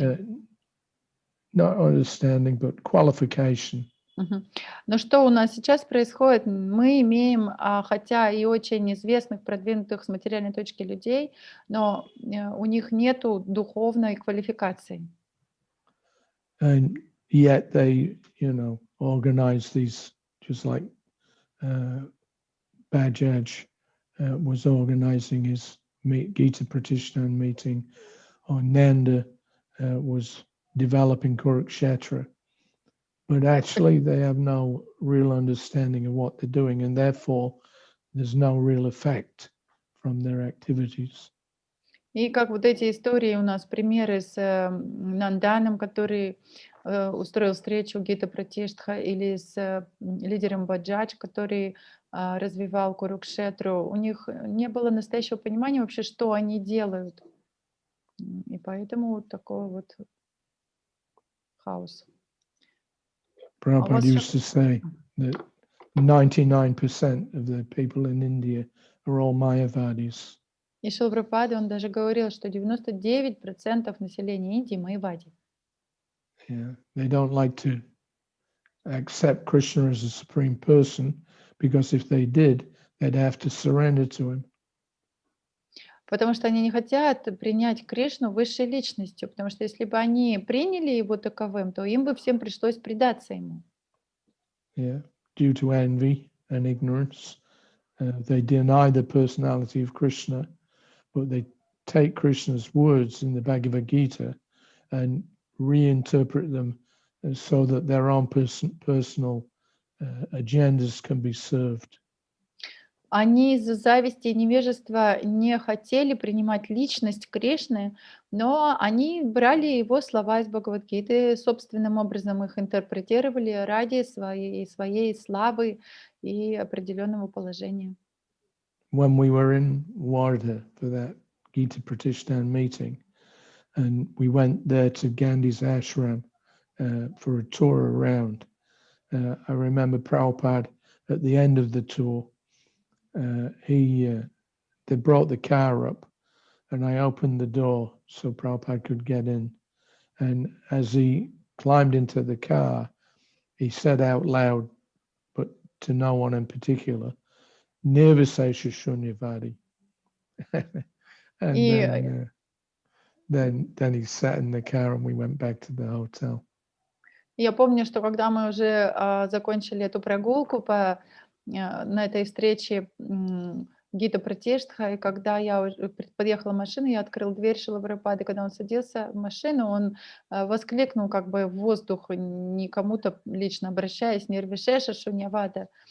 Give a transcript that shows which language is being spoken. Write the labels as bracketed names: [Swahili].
[English] have, not understanding, but qualification. [Russian] Но что у нас сейчас происходит? Мы имеем, хотя и очень известных, продвинутых с материальной точки людей, но у них нету духовной квалификации. [English] And yet they, organize these, just like Bajaj was organizing his Gita-pratiштха meeting, or Nanda was developing Kurukshetra. But actually they have no real understanding of what they're doing, and therefore there's no real effect from their activities. [Russian] И как вот эти истории у нас, примеры с Нанданом, который устроил встречу Гита-пратиштха, или с лидером Баджадж, который развивал Курукшетру, у них не было настоящего понимания вообще, что они делают. И поэтому вот такой вот хаос. [English] Prabhupada used to say that 99% of the people in India are all Mayavadis. [Russian] И Шрила Прабхупада, он даже говорил, что 99% населения Индии майявади. [English] Yeah, they don't like to accept Krishna as a supreme person, because if they did, they'd have to surrender to him. [Russian] Потому что они не хотят принять Кришну высшей личностью, потому что если бы они приняли его таковым, то им бы всем пришлось предаться ему. [English] Yeah, due to envy and ignorance, they deny the personality of Krishna, but they take Krishna's words in the Bhagavad-gita and reinterpret them so that their own personal agendas can be served. [Russian] Они из-за зависти и невежества не хотели принимать личность Кришны, но они брали его слова из Бхагавад-гиты, собственным образом их интерпретировали ради своей славы и определенного положения. [English] When we were in Wardha for that Gita-pratиштха meeting, and we went there to Gandhi's ashram for a tour around, I remember Prabhupada at the end of the tour, they brought the car up, and I opened the door so Prabhupada could get in. And as he climbed into the car, he said out loud, but to no one in particular, Nirvisesha Shunyavadi. And then he sat in the car and we went back to the hotel. [Russian] Я помню, что когда мы уже закончили эту прогулку на этой встрече Гита-пратиштха, и когда я уже подъехала машина, я открыл дверь Шрилы Прабхупады, когда он садился в машину, он воскликнул как бы в воздух, не кому-то лично обращаясь, Нирвишеша Шуньявада.